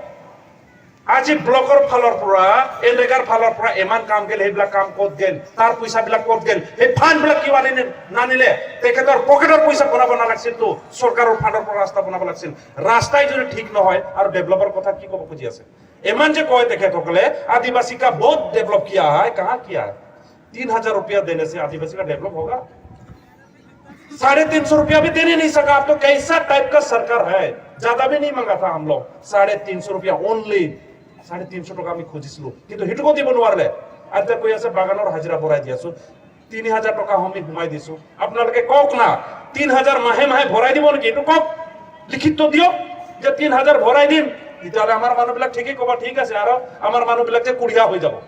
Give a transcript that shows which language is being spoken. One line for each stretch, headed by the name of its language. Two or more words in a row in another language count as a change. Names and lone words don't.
Assamese: আজি ব্লকৰ ফালৰ পৰা এনৰেগাৰ ফালৰ পৰা ইমান কাম গেল, সেইবিলাক কাম ক'ত গেল? তাৰ পইচাবিলাক ক'ত গেল? সেই ফাণ্ডবিলাক কিয় নানিলে? তেখেতৰ পকেটৰ পইচা বনাব নালাগিছিল তো, চৰকাৰৰ ফাণ্ডৰ পৰা ৰাস্তা বনাব লাগিছিল। ৰাস্তাই যদি ঠিক নহয় আৰু ডেভেলপৰ কথা কি ক'ব খুজি আছে? ইমান যে কয় তেখেতসকলে
Hindi: आदिवासी का बहुत डेवलप किया है, कहाँ किया है? 3000 रुपया देने से आदिवासी का डेवलप होगा? 350 रुपया भी देने नहीं सका। आप तो कैसा टाइप का सरकार है? ज्यादा भी नहीं मांगा था हम लोग, 350 रुपया ओनली।
Assamese: 350 টকা আমি খুজিছিলো, কিন্তু সেইটোকো দিব নোৱাৰিলে। আৰু কৈ আছে বাগানৰ হাজিৰা বঢ়াই দি আছো, 3000 টকা আমি ঘুমাই দিছো। আপোনালোকে কওক না 3000 মাহে মাহে ভৰাই দিব নেকি? এইটো কওক, লিখিত দিয়ক যে 3000 ভৰাই দিম, তেতিয়াহ'লে আমাৰ মানুহবিলাক ঠিকেই ক'ব ঠিক আছে, আৰু আমাৰ মানুহবিলাক যে কুঢ়িয়া হৈ যাব।